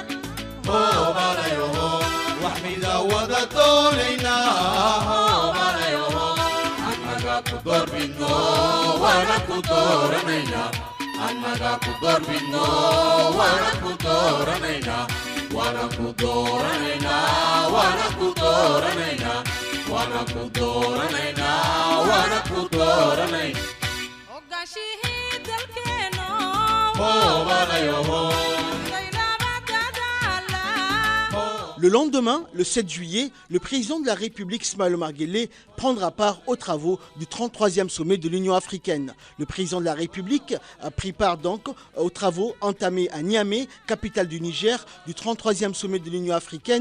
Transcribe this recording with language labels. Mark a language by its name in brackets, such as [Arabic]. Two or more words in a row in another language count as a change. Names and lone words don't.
[Somali] hobalayoho, wax mida wada doonaynaa hobalayoho, annaga ku doorbidno waana ku dooranaynaa annaga ku doorbidno waana ku dooranaynaa waana ku dooranaynaa waana ku dooranaynaa waana ku dooranaynaa waana ku dooranaynaa hogaanshihii dalkeeno hobalayoho. laylaba dadaala [French] Le lendemain, le 7 juillet, le président de la République, Ismaël Omar Guelleh, prendra part aux travaux du 33e sommet de l'Union africaine. Le président de la République a pris part donc aux travaux entamés à Niamey, capitale du Niger, du 33e sommet de l'Union africaine.